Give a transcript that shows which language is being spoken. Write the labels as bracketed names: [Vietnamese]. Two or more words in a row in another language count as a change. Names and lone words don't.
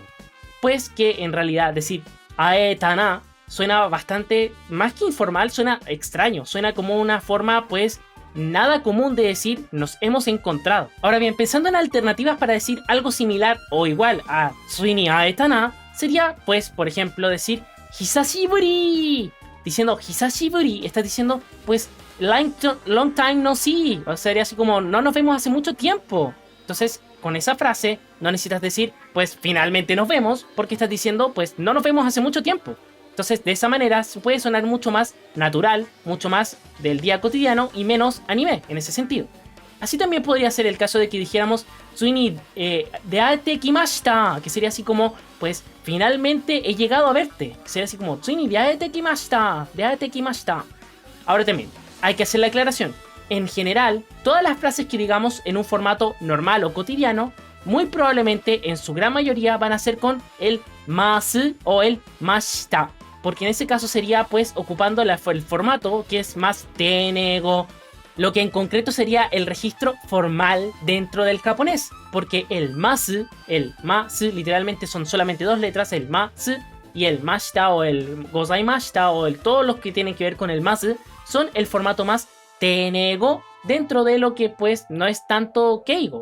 [Spanish] Pues que en realidad decir aetana suena bastante, más que informal, suena extraño, suena como una forma pues nada común de decir nos hemos encontrado. Ahora bien, pensando en alternativas para decir algo similar o igual a [Japanese] "ついに会えたな", [Spanish] sería pues por ejemplo decir "Hisashiburi". Diciendo "Hisashiburi" estás diciendo pues [English] long time no see, [Spanish] o sea, sería así como no nos vemos hace mucho tiempo. Entonces con esa frase no necesitas decir pues finalmente nos vemos, porque estás diciendo pues no nos vemos hace mucho tiempo. Entonces de esa manera puede sonar mucho más natural, mucho más del día cotidiano y menos anime en ese sentido. Así también podría ser el caso de que dijéramos [Japanese] "ついに出会えてきました", [Spanish] que sería así como pues finalmente he llegado a verte, que sería así como [Japanese] "ついに出会えてきました、出会えてきました". [Spanish] Ahora también hay que hacer la aclaración. En general, todas las frases que digamos en un formato normal o cotidiano, muy probablemente en su gran mayoría van a ser con el masu o el mashita, porque en ese caso sería pues ocupando el formato que es más tenego, lo que en concreto sería el registro formal dentro del japonés, porque el masu literalmente son solamente dos letras, el masu, y el mashita o el gozaimashita o todos los que tienen que ver con el masu son el formato más tenego dentro de lo que pues no es tanto keigo.